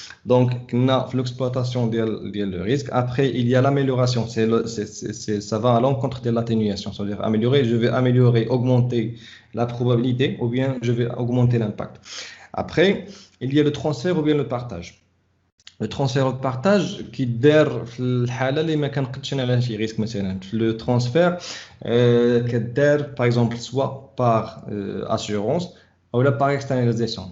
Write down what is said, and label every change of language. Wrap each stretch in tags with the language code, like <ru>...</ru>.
<fr>Donc, l'exploitation le risque. Après, il y a l'amélioration. Ça va à l'encontre de l'atténuation. C'est-à-dire je vais améliorer, augmenter la probabilité ou bien je vais augmenter l'impact. Après, il y a le transfert ou bien le partage. Le transfert ou le partage qui</fr> <ar>دار في الحالة اللي ما كنقدش على شي risque مثلا.</ar> <fr>Le transfert كدار par exemple soit par assurance ou là par externalisation.</fr>